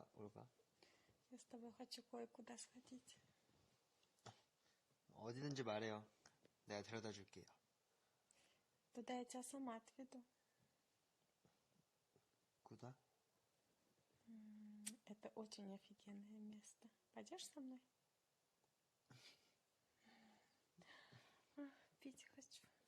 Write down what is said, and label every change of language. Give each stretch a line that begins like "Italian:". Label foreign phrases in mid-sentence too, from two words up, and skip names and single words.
Korean: 가?
Russian: Я с тобой хочу кое-куда сходить.
Korean: 어디든지 말해요. 내가 데려다 줄게요.
Russian: Туда я тебя сама отведу. Куда? Это очень офигенное место. Пойдешь со мной? Пить хочу.